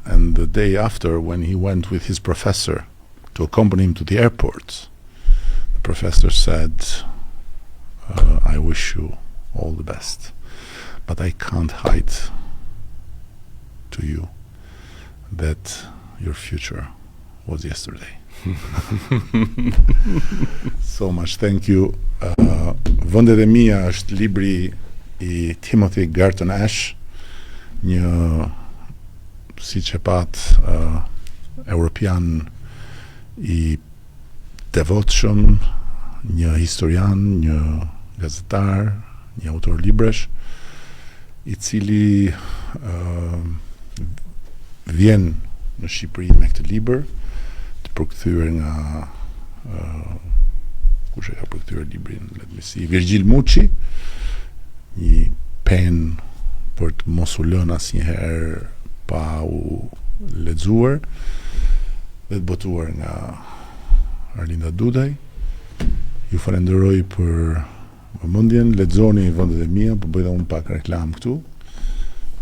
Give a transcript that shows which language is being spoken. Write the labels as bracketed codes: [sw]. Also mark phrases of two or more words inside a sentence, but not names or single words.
[en] And the day after, when he went with his professor to accompany him to the airport, the professor said, I wish you all the best, but I can't hide to you that your future was yesterday. So much thank you. [sq] Vëndet e mia është libri I Timothy Garton Ash, një, siç e pat, europian I devotshëm, një historian, një gazetar, një autor libresh, I cili vjen në Shqipëri me këtë libër, të përkthyer nga kush e ka përkthyer librin, [en] let me see, [sq] Virgil Muçi, një pen për të mos u lënë asnjëherë pa u lexuar, dhe të botuar nga Arlinda Dudaj. Ju falenderoj për vëmendjen, lexoni Vendet e mia, po bëj edhe un pak reklam këtu.